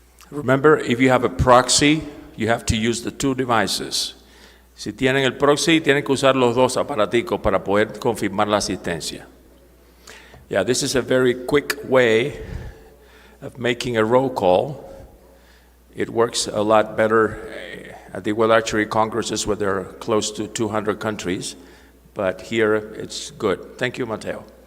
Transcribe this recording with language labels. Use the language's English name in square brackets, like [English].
[English] Remember, if you have a proxy, you have to use the two devices. [Spanish] Si tienen el proxy, tienen que usar los dos aparaticos para poder confirmar la asistencia. [English] Yeah, this is a very quick way of making a roll call. It works a lot better at the World Archery Congresses where there are close to 200 countries, but here it's good. Thank you, Mateo.